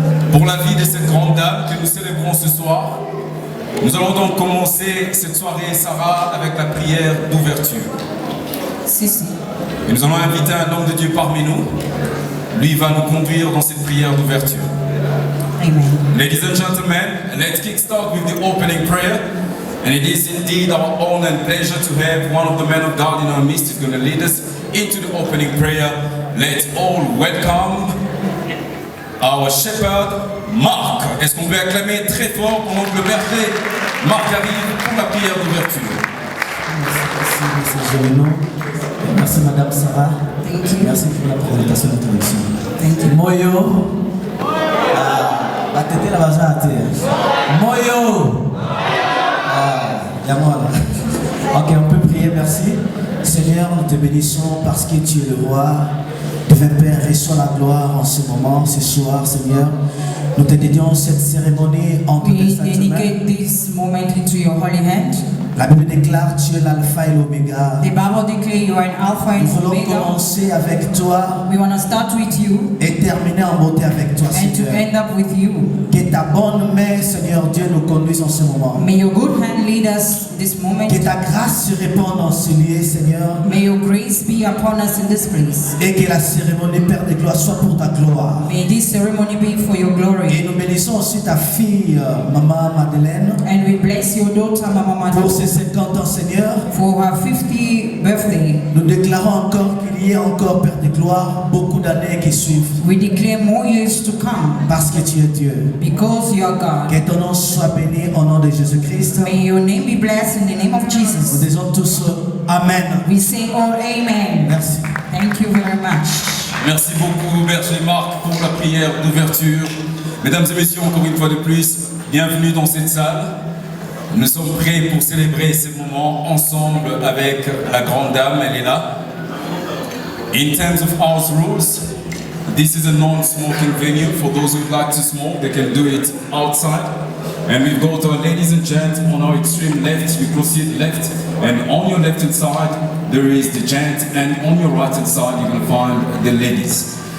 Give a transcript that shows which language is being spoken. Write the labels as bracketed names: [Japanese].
[French] pour la vie de cette grande dame que nous célébrons ce soir. Nous allons donc commencer cette soirée, Sarah, avec la prière d'ouverture. Si. Et nous allons inviter un homme de Dieu parmi nous. Lui va nous conduire dans cette prière d'ouverture. Amen. [English] Ladies and gentlemen, let's kickstart with the opening prayer. And it is indeed our honor and pleasure to have one of the men of God in our midst who's going to lead us into the opening prayer. Let's all welcome our shepherd, Marc. [French] Est-ce qu'on peut acclamer très fort pendant que le berger Marc arrive pour la prière d'ouverture? Merci, Gémenon. Merci, Madame Sarah. [English] Thank you. [French] Merci pour la présentation d'introduction. [English] Thank you. Moyo. La tête la base à terre. Moyo. [French] Il y a moi là. Ok, on peut prier, merci. Seigneur, nous te bénissons parce que tu es le roi. Divin Père, reçois la gloire en ce moment, ce soir, Seigneur. Nous te dédions cette cérémonie en tes [English] We [French] saintes mains. [English] dedicate this moment into your holy hand. [French] La Bible déclare tu es l'alpha et l'oméga. [English] The Bible declares you are an Alpha [French] Nous [English] and [French] voulons [English] Omega. [French] commencer avec toi [English] We want to start with you [French] et terminer en beauté avec toi, [English] and to [French] Seigneur. [English] end up with you. [French] Que ta bonne main, Seigneur Dieu, nous conduise en ce moment. [English] May your good hand lead us this moment. [French] Que ta grâce se répande en ce lieu, Seigneur. [English] May your grace be upon us in this place. [French] Et que la cérémonie, Père de gloire, soit pour ta gloire. [English] May this ceremony be for your [French] Et [English] glory. [French] nous bénissons aussi ta fille, Maman Madeleine, [English] And we bless your daughter, Mama [French] pour [English] Mado, [French] ses 50 ans, Seigneur. [English] for her 50th birthday. [French] Nous déclarons encore qu'il y ait encore, Père de gloire, beaucoup d'années qui suivent. [English] We declare more years to come [French] Parce que tu es Dieu. [English] because you are God. [French] Que ton nom soit béni au nom de Jésus-Christ. [English] May your name be blessed in the name of [French] Nous [English] Jesus. [French] disons tous Amen. [English] We say all amen. [French] Merci. [English] Thank you very much. [French] Merci beaucoup, berger Marc, pour la prière d'ouverture. Mesdames et messieurs, encore une fois de plus, bienvenue dans cette salle. Nous sommes prêts pour célébrer ces moments ensemble avec la grande dame, elle est là. [English] In terms of house rules, this is a non-smoking venue. For those who would like to smoke, they can do it outside. And we've got our ladies and gents on our extreme left, you proceed left, and on your left hand side there is the gent, and on your right hand side you're going to find the ladies.